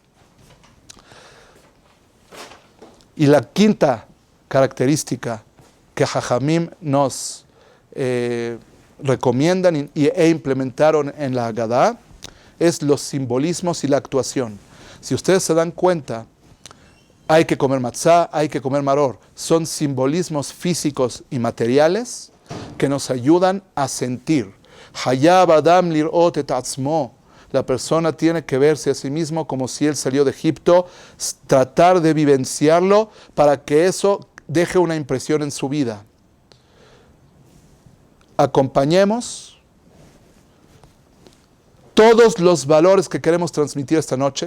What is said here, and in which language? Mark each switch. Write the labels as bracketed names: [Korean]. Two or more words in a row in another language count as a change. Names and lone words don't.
[Spanish] Y la quinta característica que Jajamim nos recomiendan e implementaron en la Agadá es los simbolismos y la actuación. Si ustedes se dan cuenta, hay que comer matzá, hay que comer maror. Son simbolismos físicos y materiales que nos ayudan a sentir. [Hebrew] חייב אדם לראות את עצמו. [Spanish] La persona tiene que verse a sí mismo como si él salió de Egipto, tratar de vivenciarlo para que eso deje una impresión en su vida. Acompañemos todos los valores que queremos transmitir esta noche.